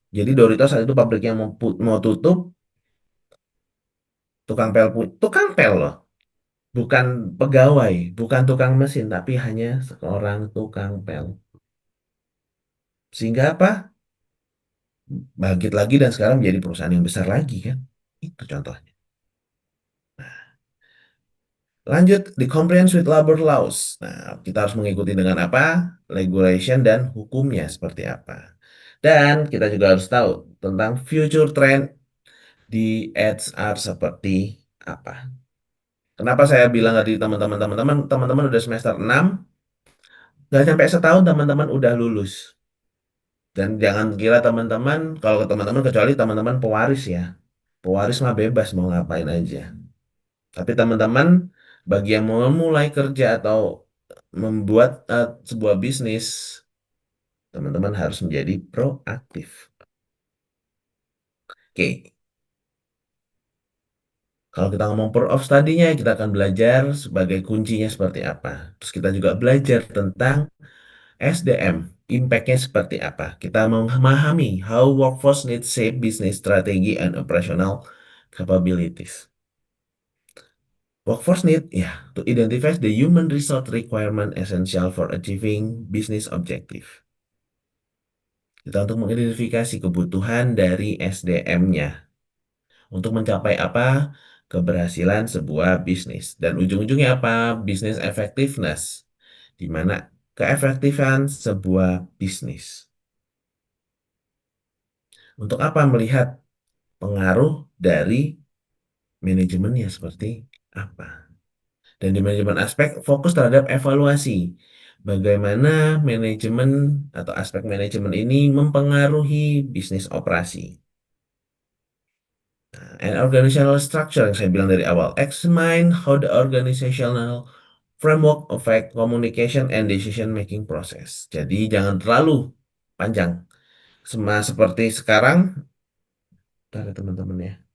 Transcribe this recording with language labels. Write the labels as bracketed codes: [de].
[id] Jadi Doritos saat itu pabriknya mau tutup, tukang pel loh, bukan pegawai, bukan tukang mesin, tapi hanya seorang tukang pel. Sehingga apa? Bangkit lagi dan sekarang menjadi perusahaan yang besar lagi kan? Itu contohnya. Lanjut, di [en] compliance with labor laws. [id] Nah, kita harus mengikuti dengan apa? Regulation dan hukumnya seperti apa. Dan kita juga harus tahu tentang future trend di HR seperti apa. Kenapa saya bilang tadi teman-teman udah semester 6, nggak sampai setahun teman-teman udah lulus. Dan jangan kira teman-teman, kalau ke teman-teman kecuali teman-teman pewaris ya. Pewaris mah bebas mau ngapain aja. Tapi teman-teman, bagi yang mau mulai kerja atau membuat sebuah bisnis, teman-teman harus menjadi proaktif. Oke, kalau kita ngomong proof of study-nya, kita akan belajar sebagai kuncinya seperti apa. Terus kita juga belajar tentang SDM, impact-nya seperti apa. Kita memahami [en] how workforce needs shape business strategy and operational capabilities. Workforce need, ya, to identify the human resource requirement essential for achieving business objective. [id] Kita untuk mengidentifikasi kebutuhan dari SDM-nya untuk mencapai apa? Keberhasilan sebuah bisnis. Dan ujung-ujungnya apa? [en] Business effectiveness. [id] Di mana keefektifan sebuah bisnis. Untuk apa? Melihat pengaruh dari manajemennya seperti apa. Dan di manajemen aspek fokus terhadap evaluasi. Bagaimana manajemen atau aspek manajemen ini mempengaruhi bisnis operasi. [en] And organizational structure [id] yang saya bilang dari awal. [en] Examine how the organizational framework affect communication and decision making process. [id] Jadi jangan terlalu panjang. Seperti sekarang, bentar ya teman-teman ya.